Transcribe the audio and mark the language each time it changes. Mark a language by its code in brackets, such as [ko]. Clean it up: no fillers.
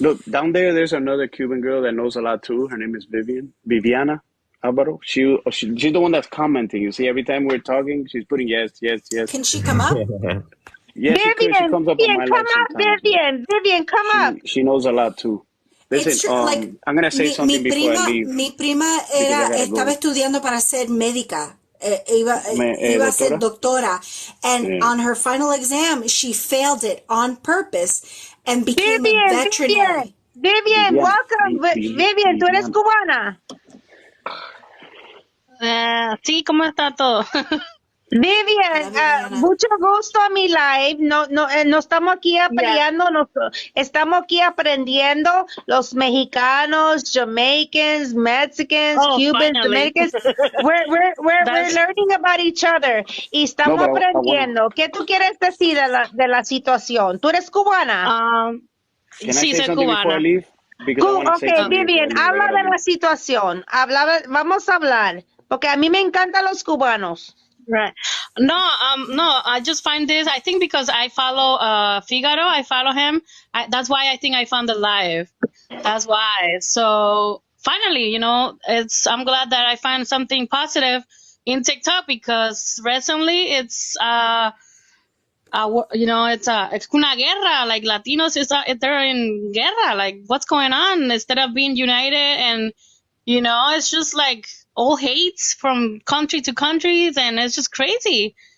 [en] Look, down there's another Cuban girl that knows a lot too. Her name is Viviana Alvaro. She's the one that's commenting. You see, every time we're talking, she's putting yes. Can she come up? Yes, she comes up on my live sometimes. Vivian, come up. She knows a lot too. Listen, I'm gonna say something before I leave. [es] Mi prima estaba estudiando para ser médica. Iba a ser doctora. [en] And on her final exam, she failed it on purpose and became a veterinary. Vivian, welcome. [es] Vivian, ¿tú eres cubana? Sí, ¿cómo está todo? Vivian, mucho gusto a mi live. No estamos aquí peleando, estamos aquí aprendiendo. Los mexicanos, [en] Jamaicans, Mexicans, Cubans, Dominicans. We're learning about each other. [es] Y estamos aprendiendo. ¿Qué tú quieres decir de la situación? ¿Tú eres cubana? Sí, soy cubana. Ok, Vivian, habla de la situación. Vamos a hablar. Porque a mí me encantan los cubanos. [en] Right. No, I just find this, I think because I follow Figaro, I follow him. That's why I think I found it live. That's why. So finally, you know, I'm glad that I found something positive in TikTok because recently it's, you know, it's [es] una guerra, [en] like Latinos, they're in guerra, like what's going on instead of being united and, you know, it's just like, all hates from country to countries, and it's just crazy.